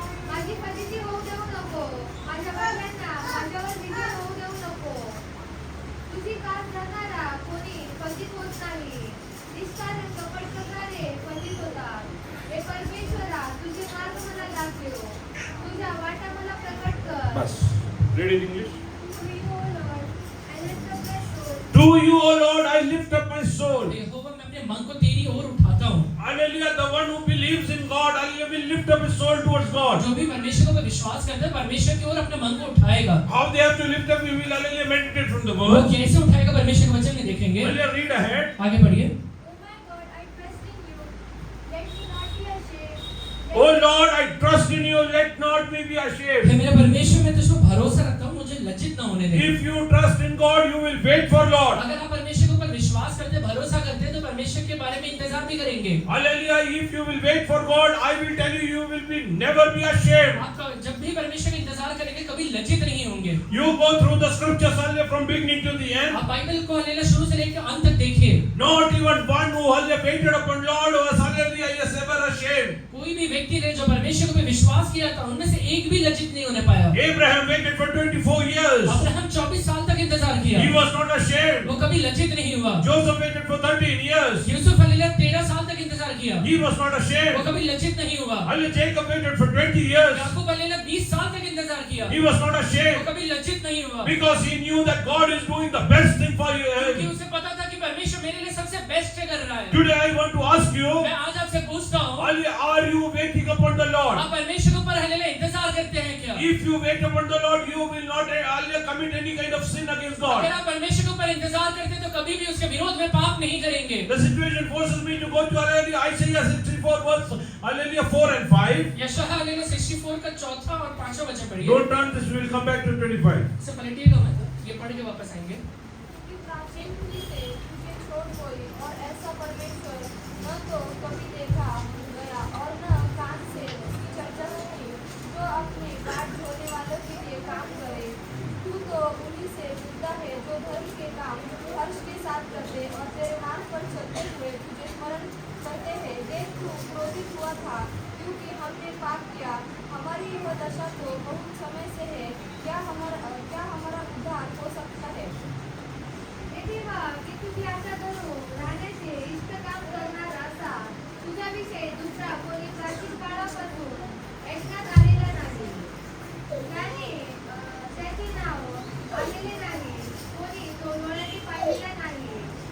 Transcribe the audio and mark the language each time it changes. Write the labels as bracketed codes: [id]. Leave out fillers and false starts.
[mr] माझी फजिती होऊ देऊ नको. माझ्या बाळांना माझ्यावर विजय होऊ देऊ नको. तुझी कास धरणारा कोणी फजित होत नाही. निष्कारण कपट करणारे फजित होतात. हे परमेश्वरा, तुझे मार्ग मला दाखव. तुझ्या वाटा मला प्रकट कर. [en] Bas. Read in English. To you, O Lord, I lift up my soul. To you, O Lord, I lift up my soul. [hi] यहोवा मैं अपने मन को तेरी ओर उठाता हूँ. [en] Hallelujah. The one who believes in God, hallelujah, will lift up his soul towards God. [hi] जो भी परमेश्वर को विश्वास करता है परमेश्वर की ओर अपने मन को उठाएगा. [en] How they have to lift up, we will hallelujah meditate from the [hi] वो [en] word. [hi] कैसे उठाएगा परमेश्वर के वचन में देखेंगे. [en] Hallelujah. Read ahead. [hi] आगे पढ़िए. [en] Oh my God, I trust in you. Let me not be ashamed. Oh Lord, I trust in you. Let not me be ashamed. [hi] हे मेरे परमेश्वर में तुझको भरोसा रखता हूँ, मुझे लज्जित ना होने दे. [en] If you trust in God, you will wait for Lord. [hi] अगर आप परमेश्वर के ऊपर विश्वास विश्वास करते, भरोसा करते, तो परमेश्वर के बारे में इंतजार भी करेंगे। [en] Hallelujah. If you will wait for God, I will tell you, you will be never be ashamed. [hi] आप जब भी परमेश्वर का इंतजार करेंगे कभी लज्जित नहीं होंगे। [en] You go through the scriptures hallelujah, from beginning to the end. [hi] आप बाइबल को हालेलुया शुरू से लेकर अंत तक देखिए। [en] Not even one who hallelujah waited upon Lord was hallelujah is ever ashamed. [hi] कोई भी व्यक्ति ने जो परमेश्वर पे विश्वास किया था उनमें से एक भी लज्जित नहीं होने पाया। [en] Abraham waited for 24 years. [hi] Abraham 24 साल तक इंतजार किया, [en] He was not ashamed. [hi] वो कभी लज्जित नहीं हुआ। [en] Joseph waited for 13 years. [hi] Yusuf hallelujah 13 साल तक इंतजार किया, [en] He was not [hi] वो [en] ashamed. [hi] कभी लज्जित नहीं हुआ। [en] Hallelujah. Jacob waited for 20 years. [hi] Yakub hallelujah 20 साल तक इंतजार किया, [en] He was not [hi] वो [en] ashamed [hi] कभी लज्जित नहीं हुआ, [en] because he knew that God is doing the best thing for [hi] क्योंकि [en] you. [hi] उसे पता था कि परमेश्वर मेरे लिए सबसे बेस्ट कर रहा है। [en] Today I want to ask you, [hi] मैं आज आपसे पूछता हूँ, [en] are you waiting upon the Lord? [hi] आप परमेश्वर के ऊपर हालेलुया इंतजार करते हैं क्या? [en] If you wait upon the Lord, you will not commit any kind of sin against [hi] अगर [en] God. [hi] आप परमेश्वर के ऊपर इंतजार करते हैं तो कभी भी उसके विरोध में पाप नहीं करेंगे। [en] The situation forces me to go to hallelujah, Isaiah 64 verse hallelujah 4 and 5. [hi] यशायाह हालेलुया 64 का चौथा और पांचवा वचन पढ़िए। [en] Don't turn this, we will come back to 25. [hi] इसे पलटिएगा मत, ये पढ़ के वापस आएंगे। कि प्राचीन पीढ़ी से तुझे छोड़ कोई और ऐसा परमेश्वर न तो कभी देखा गया और न कान से उसकी चर्चा सुनी, जो अपने बाट ढोने वालों के लिए काम करे। तू तो उन्हीं से मिलता है जो धर्म के काम हर्ष के साथ करते और तेरे मार्ग पर चलते हुए तुझे स्मरण करते हैं। देख तू क्रोधित हुआ था क्योंकि हमने पाप किया, हमारी यह दशा तो बहुत समय से है। क्या हमारा उद्धार हो सकता है? [mr] हे देवा, मी तुझी आशा धरून राहण्याचे इष्ट काम करणारा असा तुझ्याविषयी दुसरा कोणी प्राचीन काळापासून ऐकण्यात आलेला नाही, त्याने त्याचे नाव आलेले नाही, कोणी तो डोळ्यांनी पाहिलेला नाही।